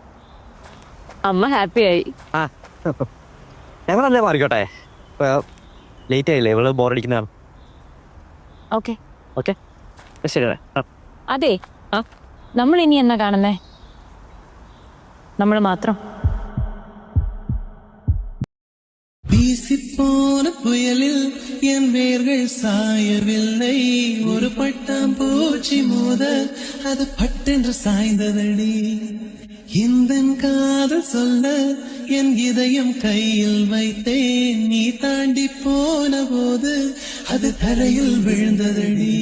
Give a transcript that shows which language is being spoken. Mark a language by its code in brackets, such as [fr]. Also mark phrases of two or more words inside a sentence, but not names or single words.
[ml] അമ്മ ഹാപ്പിയായി. ഞങ്ങളല്ലേ മാറിക്കോട്ടെ, ലേറ്റ് ആയില്ലേ, ഇവള് ബോറടിക്കുന്നതാണ്. ഓക്കെ. ഓക്കെ ശരി. അതെ, നമ്മൾ ഇനി എന്നാ കാണുന്നേ? നമ്മൾ മാത്രം. [ta] வீசிப்போன புயலில் என் வேர்கள் சாயவில்லை, ஒரு பட்டாம் பூச்சி மோத அது பட்டென்று சாய்ந்ததடி. இந்த காதல் சொல்ல என் இதயம் கையில் வைத்தேன், நீ தாண்டி போன போது அது தரையில் விழுந்ததடி.